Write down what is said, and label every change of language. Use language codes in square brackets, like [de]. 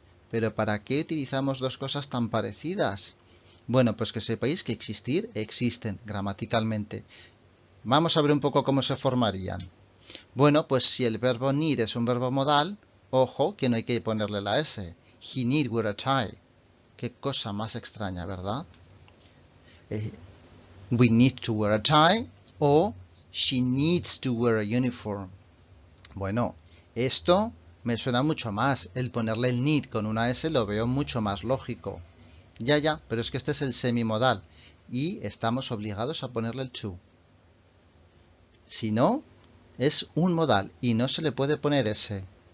[es] ¿Pero para qué utilizamos dos cosas tan parecidas? Bueno, pues que sepáis que existir existen gramaticalmente. Vamos a ver un poco cómo se formarían. Bueno, pues si el verbo need es un verbo modal, ojo que no hay que ponerle la S. [en] He need wear a tie. [es] Qué cosa más extraña, ¿verdad? [en] We need to wear a tie [es] o [en] she needs to wear a uniform. [es] Bueno, esto me suena mucho más. El ponerle el need con una S lo veo mucho más lógico. Ya, pero es que este es el semimodal y estamos obligados a ponerle el to. Si no, es un modal y no se le puede poner S.